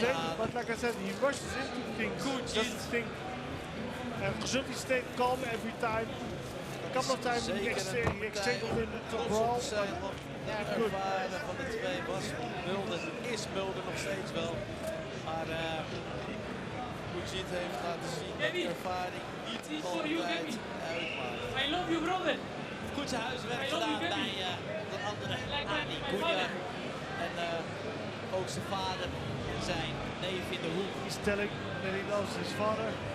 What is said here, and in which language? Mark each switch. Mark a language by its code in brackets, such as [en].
[en] dangerous, but like I said, he rushes into things. Good Doesn't hit. think. And Kujit stayed calm every time. A couple of times he exchanged him to brawl. [nl] De ervaren van de twee was Mulder, is Mulder nog steeds wel. Maar Kujit heeft laten zien dat de ervaring niet altijd uitmaakt. [en] I love you, brother. [nl] Goed zijn huiswerk gedaan bij de andere Ani Koenya. En ook zijn vader en zijn neef in de hoek. [en] He's telling that he loves his father.